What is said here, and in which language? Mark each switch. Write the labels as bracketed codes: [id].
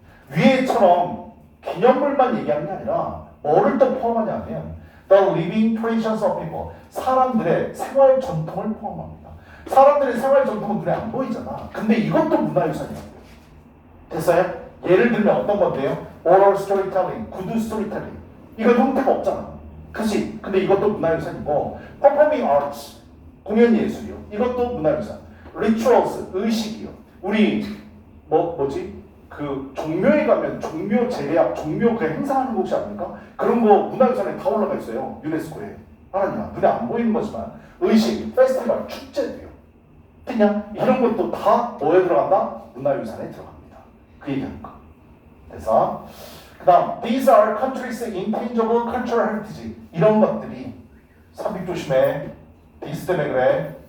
[ko] 위에처럼 기념물만 얘기하는 게 아니라 뭐를 또 포함하냐면 [en] The living traditions of people. [ko] 사람들의 생활 전통을 포함합니다. 사람들의 생활 전통은 눈에 안 보이잖아. 근데 이것도 문화유산이라고요. 됐어요? 예를 들면 어떤 건데요? [en] Oral storytelling, good storytelling. [ko] 이건 형태가 없잖아. 그치? 근데 이것도 문화유산이고 Performing arts, 공연 예술이요. 이것도 문화유산. Rituals, 의식이요. 우리 뭐지? 그 종묘에 가면 종묘 제약, 종묘 그 행사하는 곳이 아닙니까? 그런 거 문화유산에 다 올라가 있어요. 유네스코에. 알았냐? 눈에 안 보이는 거지만 의식, 페스티벌, 축제도요. 그냥 이런 것도 다 뭐에 들어간다? 문화유산에 들어갑니다. 그 얘기하는 거. 그래서 그 다음 [en] These are countries' intangible cultural heritage. [ko] 이런 것들이 삽입 조심해. 디스 때문에 그래.